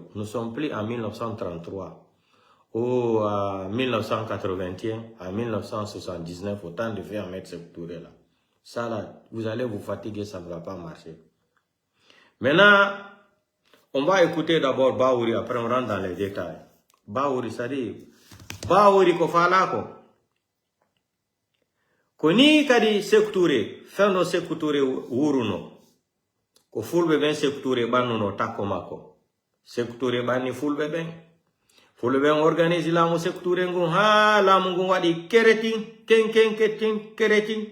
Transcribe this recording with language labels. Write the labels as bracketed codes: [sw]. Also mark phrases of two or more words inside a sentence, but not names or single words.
[fr] Nous ne sommes plus en 1933 ou à 1981, à 1979, au temps de faire mettre Sékou Touré là. Ça là, vous allez vous fatiguer, ça ne va pas marcher. Maintenant, on va écouter d'abord Baouri, après on rentre dans les détails. Baouri, ça dit, [ff] Baouri ko falako. Koni kadi Sékou Touré, fendo Sékou Touré wuruno. Ko fulbe ben Sékou Touré banuno takomako. Sékou Touré bani fulbe ben. Fulbe ben organise la mo Sékou Touré ngun ha la mo ngun wadi keretin, keretin.